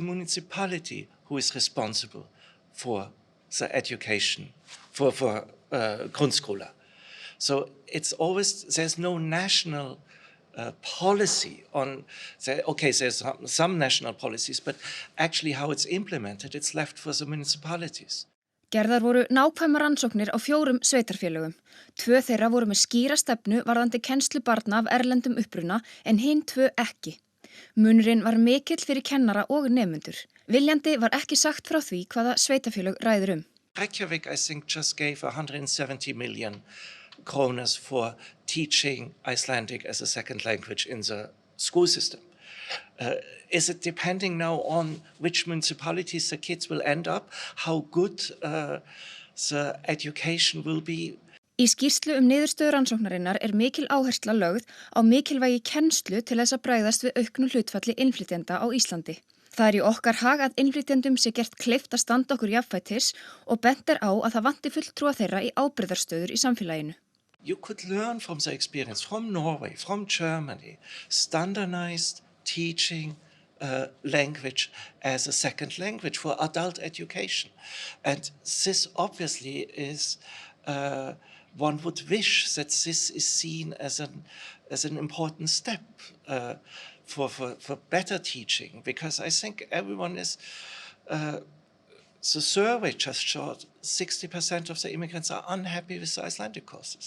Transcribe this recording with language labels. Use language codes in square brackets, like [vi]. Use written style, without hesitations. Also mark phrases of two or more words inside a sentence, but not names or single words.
[en] It's the municipality who is responsible for the education for grundskola. So it's always, there's no national policy on, there's some national policies, but actually how it's implemented, it's left for the municipalities. [is] Gerðar voru nákvæmar rannsóknir á 4 sveitarfélögum. 2 þeirra voru með skýra stefnu varðandi kennslu barna af erlendum uppruna en hin 2 ekki. Munurinn var mikill fyrir kennara og nemendur. Viljandi var ekki sagt frá því hvaða sveitarfélög ræður [en] Reykjavik, I think, just gave 170 million kroners for teaching Icelandic as a second language in the school system. Is it depending now on which municipalities the kids will end up, how good the education will be? [is] Í skýrslu niðurstöðu rannsóknarinnar mikil áhersla lögð á mikilvægi kennslu til þess að bregðast við auknu hlutfalli innflytjenda á Íslandi. Það í okkar hag að innflytjendum sé gert kleift að standa okkur jafnfætis og bent á að það vanti fulltrúa þeirra í ábyrgðarstöður í samfélaginu. [en] You could learn from the experience from Norway, from Germany, standardized teaching language as a second language for adult education. And this obviously is, one would wish that this is seen as an important step for better teaching, because I think everyone is, the survey just showed 60% of the immigrants are unhappy with the Icelandic courses.